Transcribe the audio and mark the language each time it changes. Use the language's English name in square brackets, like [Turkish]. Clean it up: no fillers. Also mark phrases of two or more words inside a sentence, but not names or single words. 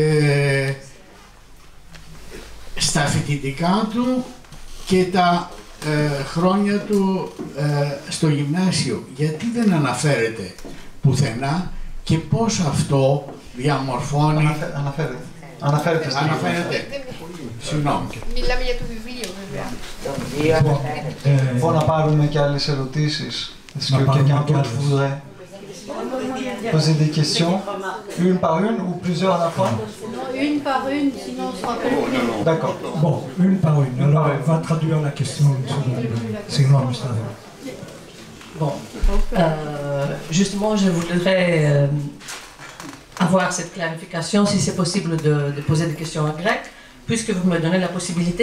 [Greek] Στα φοιτητικά του και τα χρόνια του στο γυμνάσιο, γιατί δεν αναφέρεται πουθενά και πώς αυτό διαμορφώνει... Αναφέρεται. Συγγνώμη. Μιλάμε για το βιβλίο, βέβαια. Μπορώ να πάρουμε και άλλες ερωτήσεις. [French] Est-ce que quelqu'un d'autre voudrait poser des questions, une par une ou plusieurs à la fois? Une par une, sinon on sera pas. D'accord. Bon, une par une. Alors, va traduire la question une seconde. Sinon, Bon, justement, je voudrais avoir cette clarification, si c'est possible de poser des questions en grec, puisque vous me donnez la possibilité.